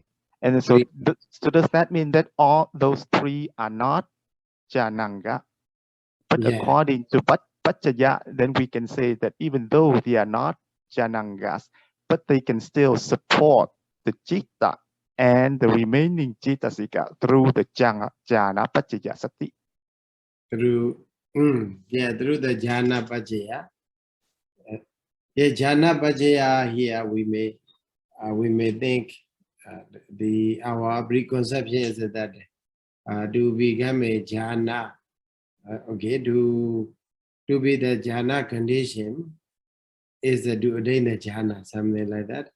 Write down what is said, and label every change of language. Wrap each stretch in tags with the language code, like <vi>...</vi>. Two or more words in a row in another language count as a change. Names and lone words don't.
<en>And so, so does that mean that all those three are not Jananga? But according to Paccaya, then we can say that even though they are not Janangas, but they can still support the citta and the remaining cittasika through the</en> <pi>jhana paccaya sati.</pi> <en>Through the</en> <pi>jhana paccaya. Jhana paccaya</pi> <en>here we may think our preconception is that to become a jhana, okay, to be the jhana condition is to attain the jhana, something like that.</en>